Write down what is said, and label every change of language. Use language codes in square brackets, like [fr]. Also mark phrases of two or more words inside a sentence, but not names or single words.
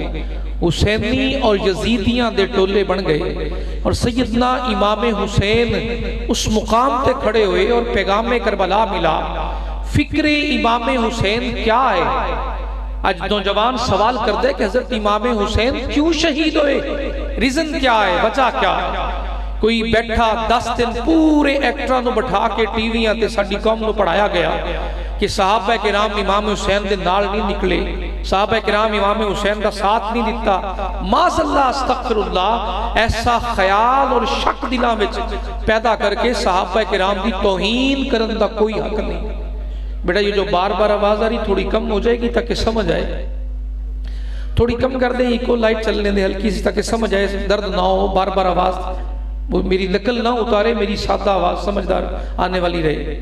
[pa] حسینی اور یزیدیاں دے ٹولے بن گئے اور سیدنا امام حسین اس مقام تے کھڑے ہوئے اور پیغام کربلا ملا. [ur] فکر امام حسین کیا ہے؟ آج نوجوان سوال کر دے کہ حضرت امام حسین کیوں شہید ہوئے؟ ریزن کیا ہے؟ وجہ کیا ہے؟ [pa] کوئی بیٹھا 10 دن پورے ایکٹروں نو بٹھا کے ٹی ویاں تے ساڈی قوم نو پڑھایا گیا کہ صحابہ کرام امام حسین دے نال نہیں نکلے. [ur] صحابہ کرام امام حسین کا ساتھ نہیں دیتا، [ar] معاذ اللہ استغفر اللہ، [pa] ایسا خیال اور شک دلاں وچ پیدا کر کے صحابہ کرام دی توہین کرن دا کوئی حق نہیں۔ [ur] بیٹا یہ جو بار بار آواز آ رہی تھوڑی کم ہو جائے گی تاکہ سمجھ آئے، تھوڑی کم کر دیں، ایکو لائٹ چلنے دیں ہلکی سی تاکہ سمجھ آئے، درد نہ ہو، بار بار آواز وہ میری نقل نہ اتارے، میری سادہ آواز سمجھدار آنے والی رہے۔